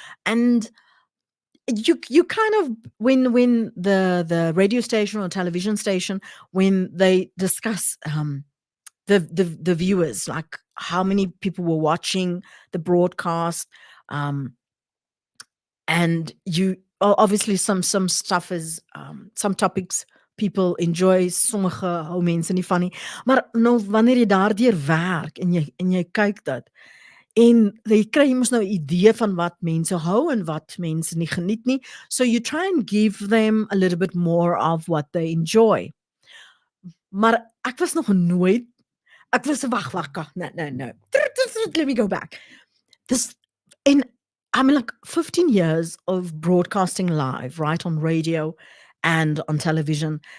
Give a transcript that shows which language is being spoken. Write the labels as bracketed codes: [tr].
[en] And you kind of, when the radio station or television station, when they discuss the viewers, like how many people were watching the broadcast, um, and you obviously some stuff is some topics people enjoy, [af] sommige hou mense nie van nie. Maar nou wanneer jy daardeur werk en jy kyk dit en jy kry mos nou 'n idee van wat mense hou en wat mense nie geniet nie. [en] So you try and give them a little bit more of what they enjoy. [af] Maar ek was nog nooit ek was wag, [en] no. Let me go back. This in I mean, like 15 years of broadcasting live, right, on radio and on television.